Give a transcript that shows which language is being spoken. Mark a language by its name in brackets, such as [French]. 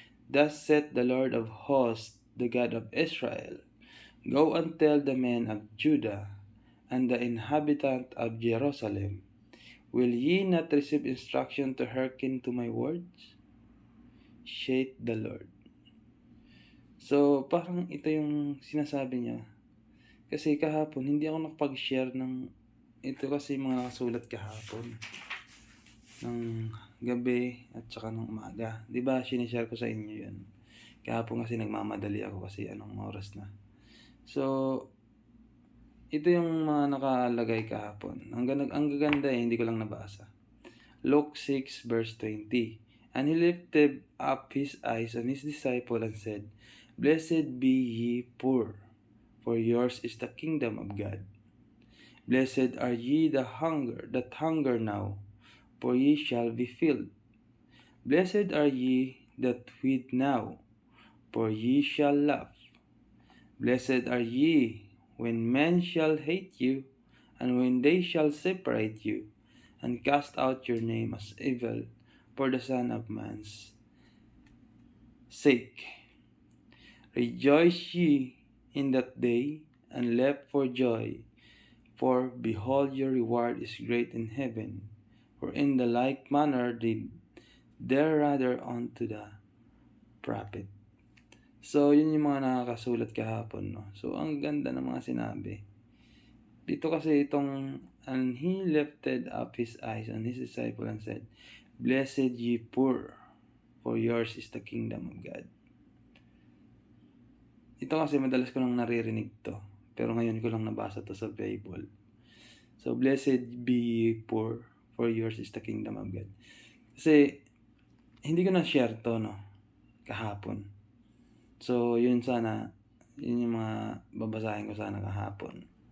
[English] Thus saith the Lord of hosts, the God of Israel, Go and tell the men of Judah and the inhabitant of Jerusalem, Will ye not receive instruction to hearken to my words? Saith the Lord. [Filipino] So, parang ito yung sinasabi niya. Kasi kahapon, hindi ako nakapag-share ng ito kasi mga nakasulat kahapon. Ng gabi at saka ng umaga. Diba, sinishare ko sa inyo yun. Kahapon kasi nagmamadali ako kasi anong oras na. So, ito yung mga nakalagay kahapon. Ang gaganda hindi ko lang nabasa. [English] Luke 6 verse 20. And he lifted up his eyes on his disciple and said, Blessed be ye poor, for yours is the kingdom of God. Blessed are ye that hunger now, for ye shall be filled. Blessed are ye that weep now, for ye shall laugh. Blessed are ye when men shall hate you, and when they shall separate you, and cast out your name as evil for the Son of Man's sake. Rejoice ye in that day, and leap for joy, for behold, your reward is great in heaven. For in the like manner did their rather unto the prophet. [Filipino] So, yun yung mga nakakasulat kahapon, no? So, ang ganda ng mga sinabi. Dito kasi itong, [English] and he lifted up his eyes on his disciple and said, Blessed ye poor, for yours is the kingdom of God. [Filipino] Ito kasi madalas ko lang naririnig to, pero ngayon ko lang nabasa to sa Bible. [English] So, blessed be ye poor, for yours is the kingdom of God. [Filipino] Kasi, hindi ko na-share to, no? Kahapon. So, yun yung mga babasahin ko sana kahapon.